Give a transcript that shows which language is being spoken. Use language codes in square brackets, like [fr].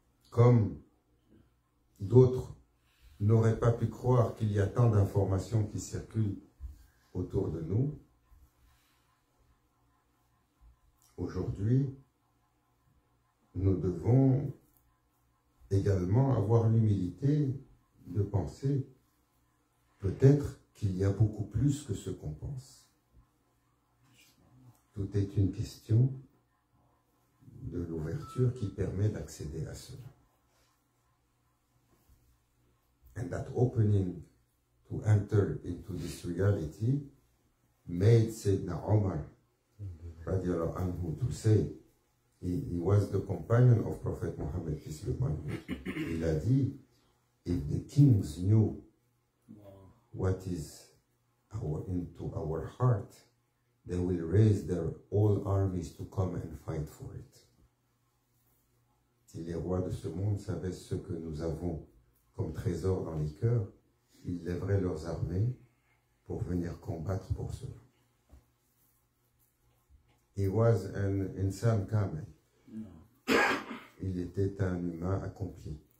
[fr] Comme d'autres n'auraient pas pu croire qu'il y a tant d'informations qui circulent autour de nous, aujourd'hui, nous devons également avoir l'humilité de penser peut-être qu'il y a beaucoup plus que ce qu'on pense. Tout est une question de l'ouverture qui permet d'accéder à cela. [en] And that opening to enter into this reality made Sayyidina Umar radiallahu anhu to say, he was the companion of Prophet Muhammad, peace be upon him. [fr] Il a dit, [en] if the kings knew what is into our heart, they will raise their all armies to come and fight for it. [fr] Si les rois de ce monde savaient ce que nous avons comme trésor dans les cœurs, ils lèveraient leurs armées pour venir combattre pour cela. [en] He was an insan kamel. [fr] Il était un humain accompli.